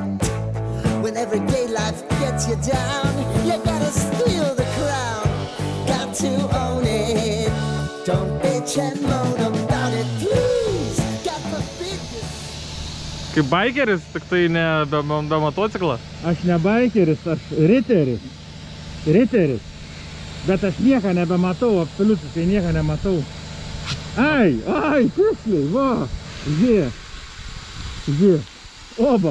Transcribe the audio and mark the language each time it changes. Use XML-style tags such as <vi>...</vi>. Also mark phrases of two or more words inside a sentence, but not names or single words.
<en>When everyday life gets you down, you gotta steal the crown. Got to own it. Don't bitch and moan about it, please. God forbid you.</en> <lt>Kaip baikeris, tik tai ne be motociklo. Aš ne baikeris, aš riteris. Riteris. Bet aš nieką nebematau, absoliutiškai nieką nematau. Ai, tiksliai, va. Žiūrėk. Oba.</lt>